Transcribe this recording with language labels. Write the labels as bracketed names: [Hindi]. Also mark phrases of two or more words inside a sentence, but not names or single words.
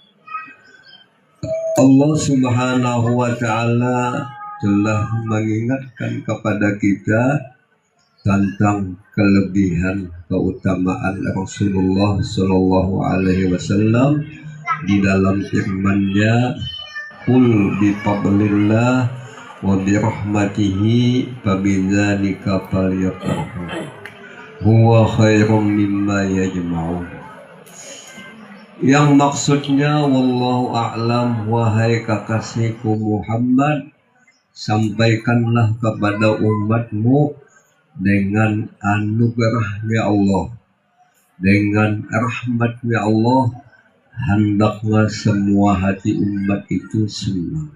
[Indonesian] Allah [Arabic] سبحانه وتعالى [Indonesian] telah mengingatkan kepada kita tentang kelebihan keutamaan Rasulullah [Arabic] صلى الله عليه وسلم [Indonesian] di dalam firman-Nya, [Arabic] "قل بفضل الله وبرحمته فبذلك فليفرحوا هو خير مما يجمعون." [Indonesian] Yang maksudnya, [Arabic] والله أعلم, [Indonesian] wahai kekasihku Muhammad, sampaikanlah kepada umatmu dengan anugerahnya Allah, dengan rahmatnya Allah, hendaknya semua hati umat itu senang.